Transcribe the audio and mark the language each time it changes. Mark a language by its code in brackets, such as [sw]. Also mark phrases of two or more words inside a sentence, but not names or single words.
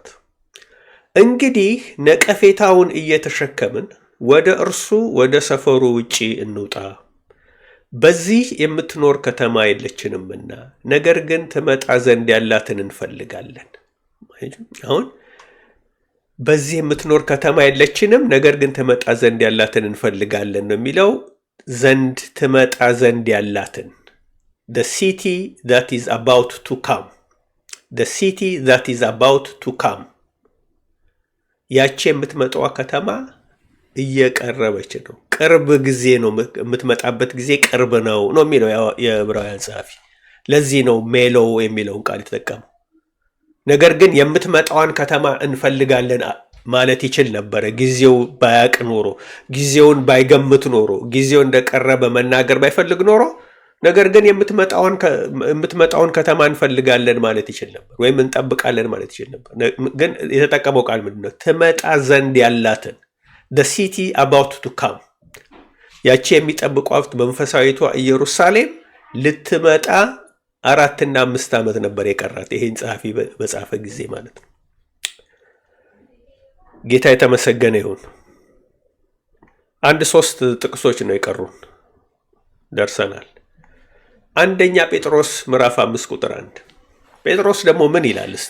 [am] እንግዲህ ነቀፌታውን እየተሸከምን ወደ እርሱ ወደ ሰፈሩ ውጪ እንውጣ። በዚህ የምትኖር ከተማ የለችንምና ነገር ግን ትመጣ ዘንድ ያላትን እንፈልጋለን። አሁን በዚህ የምትኖር ከተማ የለችንም ነገር ግን ትመጣ ዘንድ ያላትን እንፈልጋለን ነው የሚለው። ዘንድ ትመጣ ዘንድ ያላትን [en] the city that is about to come. the city that is about to come. [am] ያቺ የምትመጣዋ ከተማ እየቀረበች ነው። ቅርብ ጊዜ ነው የምትመጣበት ጊዜ ቅርብ ነው የሚለው የዕብራውያን ጸሐፊ። ለዚህ ነው ሜሎ የሚለውን ቃል የተጠቀመው። ነገር ግን የምትመጣዋን ከተማ እንፈልጋለን ማለት ይችል ነበረ ጊዜው ባያቅ ኖሮ፣ ጊዜውን ባይገምት ኖሮ፣ ጊዜው እንደቀረበ መናገር ባይፈልግ ኖሮ። ነገር ግን የምትመጣውን ከተማ እንፈልጋለን ማለት ይችል ነበር፣ ወይም እንጠብቃለን ማለት ይችል ነበር። ግን የተጠቀመው ቃል ምንድን ነው? ትመጣ ዘንድ ያላትን [en] the city about to come። [am] ያቺ የሚጠብቋት መንፈሳዊቷ ኢየሩሳሌም ልትመጣ 4 እና 5 ዓመት ነበር የቀራት ይሄን ጸሐፊ በጻፈ ጊዜ ማለት ነው። ጌታ የተመሰገነ ይሁን። 3 ጥቅሶች ነው የቀሩን፣ ደርሰናል። አንደኛ ጴጥሮስ ምዕራፍ 5 ቁጥር 1 ጴጥሮስ ደግሞ ምን ይላል እስቲ?